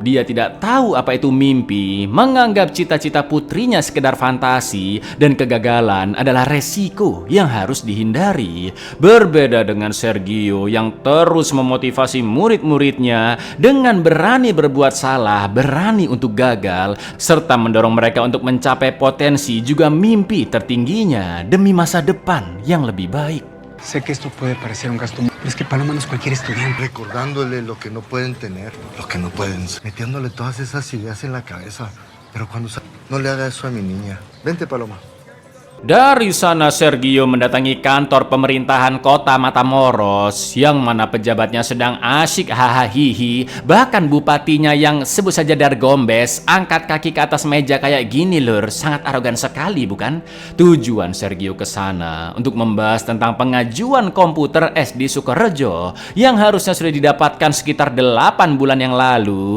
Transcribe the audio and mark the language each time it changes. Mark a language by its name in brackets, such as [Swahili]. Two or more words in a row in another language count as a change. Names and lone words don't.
[Indonesian] Dia tidak tahu apa itu mimpi, menganggap cita-cita putrinya sekedar fantasi, dan kegagalan adalah resiko yang harus dihindari. Berbeda dengan Sergio yang terus memotivasi murid-muridnya dengan berani berbuat salah, berani untuk gagal, serta mendorong mereka untuk mencapai potensi juga mimpi tertingginya demi masa depan yang lebih baik. [Spanish] Sé que esto puede parecer un gasto, pero es que Paloma no es cualquier estudiante. Recordándole lo que no pueden tener, lo que no pueden, metiéndole todas esas ideas en la cabeza. Pero cuando no le haga eso a mi niña. Vente, Paloma. [Indonesian] Dari sana Sergio mendatangi kantor pemerintahan kota Matamoros yang mana pejabatnya sedang asyik hahaha. Bahkan bupatinya yang sebut saja Dargombes angkat kaki ke atas meja kayak gini lur. Sangat arogan sekali bukan? Tujuan Sergio ke sana untuk membahas tentang pengajuan komputer SD Sukorejo yang harusnya sudah didapatkan sekitar 8 bulan yang lalu.